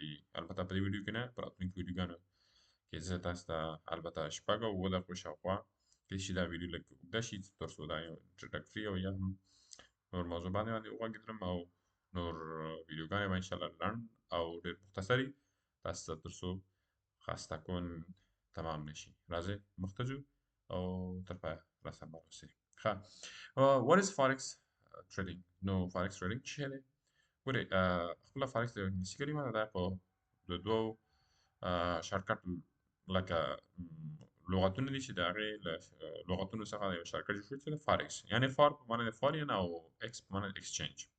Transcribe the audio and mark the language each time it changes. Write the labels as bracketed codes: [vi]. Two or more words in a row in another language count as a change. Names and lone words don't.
[ps] البته په دې ویډیو کې نه، په راتلونکو ویډیوګانو کې زه تاسو ته البته شپږ او اووه دقیقو شاوخوا کېدای شي دا ویډیو لږ اوږده شي، تر څو دا یو انټروډکټري او یا هم نور موضوع باندې وغږېدلم، او نور ویډیوګانې به انشاءالله لنډ او ډېر مختصر وي، تاسو ته تر څو خسته کن تمام نشي. راځئ مخته ځو او تر پایه راسره اوسئ. ښه، [en] what is forex trading؟ [ps] نو [en] forex trading [ps] څه شی دی؟ ګورئ، خپله فارکس د یو انګلیسي کلمه ده، دا په د دوو شارټکټ لکه لغتونه دي چې د هغې له لغتونو څخه یو شارټکټ جوړ شوی چې د فارکس، یعنې فار په معنی د فارین او ایکس په معنی د ایکسچینج.